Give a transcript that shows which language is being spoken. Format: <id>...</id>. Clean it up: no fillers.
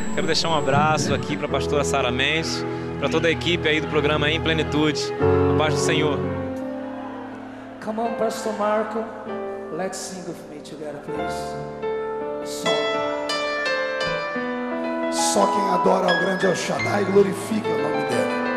<pt>Quero deixar um abraço aqui para a pastora Sara Mendes, para toda a equipe aí do programa Em Plenitude. A paz do Senhor.</pt> <en>Come on, Pastor Marco. Let's sing with me together, please.</en> <pt>Só quem adora ao grande El Shaddai glorifica o nome dele.</pt>